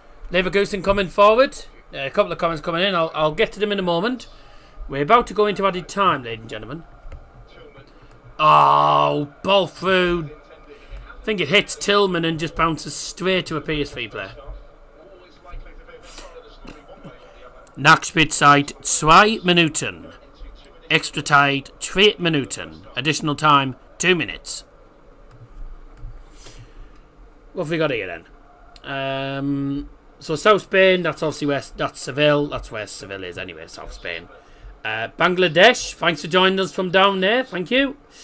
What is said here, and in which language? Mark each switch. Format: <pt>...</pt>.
<en>Leverkusen coming forward. A couple of comments coming in. I'll get to them in a moment. We're about to go into added time, ladies and gentlemen. Oh, ball through. I think it hits Tillman and just bounces straight to a PSV player.</en> <de>Nachspielzeit 2 Minuten. Extra Zeit 3 Minuten.</de> <en>Additional time 2 minutes. What have we got here then? So South Spain, that's obviously that's Seville. That's where Seville is anyway, South Spain. Bangladesh, thanks for joining us from down there. Thank you.</en>